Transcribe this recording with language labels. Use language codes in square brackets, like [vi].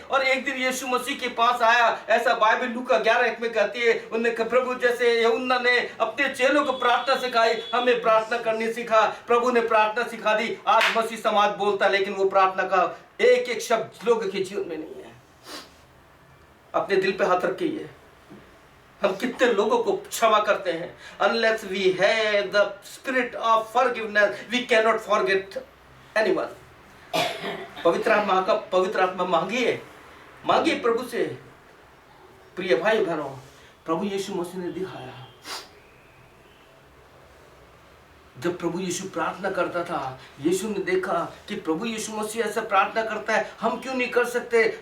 [hi] और एक दिन यीशु मसीह के पास आया, ऐसा बाइबल लूका 11:1 में कहती है, उन्होंने कहा प्रभु जैसे यूहन्ना ने अपने चेलों को प्रार्थना सिखाई, हमें प्रार्थना करनी सिखा। प्रभु ने प्रार्थना सिखा दी। आज मसीह समाज बोलता, लेकिन वो प्रार्थना का एक एक शब्द लोगों के जीवन में नहीं है। अपने दिल पे हाथ रखिए, हम कितने लोगों को क्षमा करते हैं? [en] Unless we have the spirit of forgiveness, we cannot forget anyone. [hi] पवित्र आत्मा मांगिए प्रभु से। प्रिय भाई बहनों, प्रभु यीशु मसीह ने दिखाया, जब प्रभु यीशु प्रार्थना करता था, यीशु ने देखा कि प्रभु यीशु मसीह ऐसा प्रार्थना करता है, हम क्यों नहीं कर सकते?